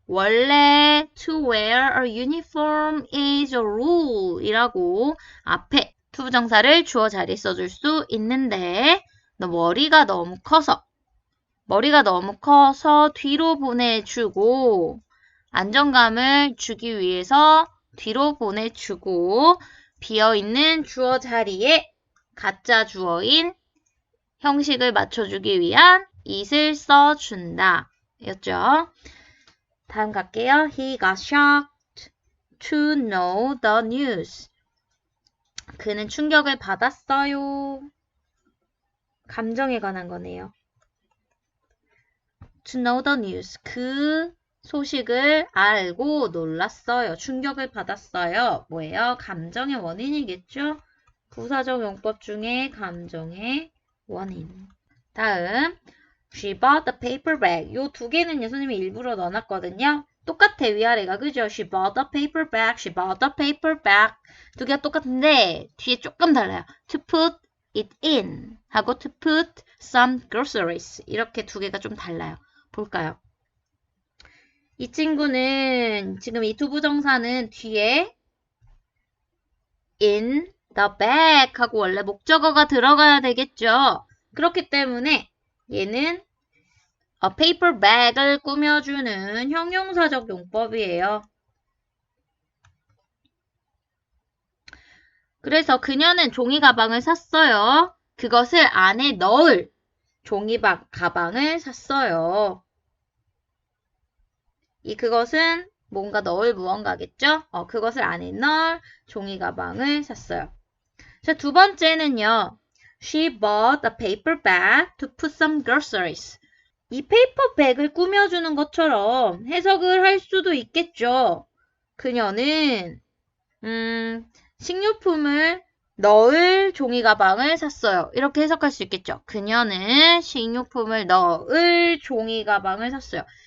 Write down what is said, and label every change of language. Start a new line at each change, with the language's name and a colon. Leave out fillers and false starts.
Korean: 원래
English: to wear a uniform is a rule
Korean: 이라고 앞에 투부정사를 주어 자리에 써줄 수 있는데 너 머리가 너무 커서 뒤로 보내주고 안정감을 주기 위해서 뒤로 보내주고 비어있는 주어 자리에 가짜 주어인 형식을 맞춰주기 위한 it을 써준다. 였죠. 다음 갈게요.
English: He got shocked to know the news.
Korean: 그는 충격을 받았어요. 감정에 관한 거네요.
English: To know the news.
Korean: 그 소식을 알고 놀랐어요. 충격을 받았어요. 뭐예요? 감정의 원인이겠죠? 부사적 용법 중에 감정의 원인. 다음.
English: She bought the paper bag.
Korean: 요 두 개는요, 선생님이 일부러 넣어놨거든요. 똑같아, 위아래가. 그죠?
English: She bought the paper bag. She bought the paper bag.
Korean: 두 개가 똑같은데, 뒤에 조금 달라요.
English: To put it in
Korean: 하고
English: to put some groceries.
Korean: 이렇게 두 개가 좀 달라요. 볼까요? 이 친구는 지금 이 투부정사는 뒤에
English: in the bag
Korean: 하고 원래 목적어가 들어가야 되겠죠. 그렇기 때문에 얘는 paper bag을 꾸며주는 형용사적 용법이에요. 그래서 그녀는 종이 가방을 샀어요. 그것을 안에 넣을 종이 가방을 샀어요. 그것은 뭔가 넣을 무언가겠죠? 그것을 안에 넣을 종이 가방을 샀어요. 자, 두 번째는요.
English: She bought a paper bag to put some groceries.
Korean: 이 페이퍼 백을 꾸며주는 것처럼 해석을 할 수도 있겠죠. 그녀는 식료품을 넣을 종이 가방을 샀어요. 이렇게 해석할 수 있겠죠. 그녀는 식료품을 넣을 종이 가방을 샀어요.